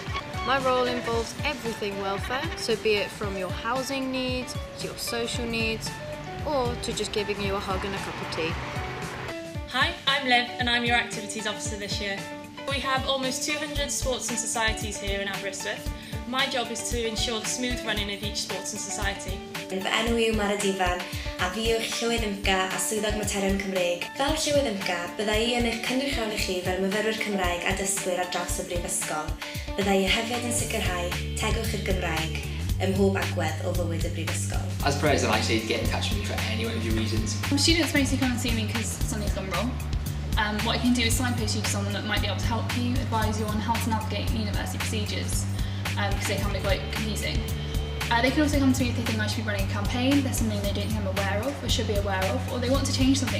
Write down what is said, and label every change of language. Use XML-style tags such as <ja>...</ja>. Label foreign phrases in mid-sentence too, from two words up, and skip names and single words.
<en>My role involves everything welfare, so be it from your housing needs, to your social needs, or to just giving you a hug and a cup of tea. Hi, I'm Liv and I'm your activities officer this year. We have almost 200 sports and societies here in Aberystwyth. My job is to ensure the smooth running of each sports and society.</en> <cy>Fy enw yw Mara Difan a fi yw'ch llywydd ymga a Swyddog Materion Cymreig. Fel llywydd ymga, bydda I yn eich cynrychioli chi fel myfyrwyr Cymraeg a dysgwyr ar draws y brifysgol. Bydda I hefyd yn sicrhau tegwch i'r Gymraeg ym mhob agwedd o fywyd y brifysgol.</cy> <en>As president, I say to get in touch with me for any one of your reasons. Students mostly come and see me because something's gone wrong. What I can do is signpost you to someone that might be able to help you, advise you on how to navigate university procedures, because they can be quite confusing. They can also come to me if they think I should be running a campaign, there's something they don't think I'm aware of or should be aware of, or they want to change something.</en>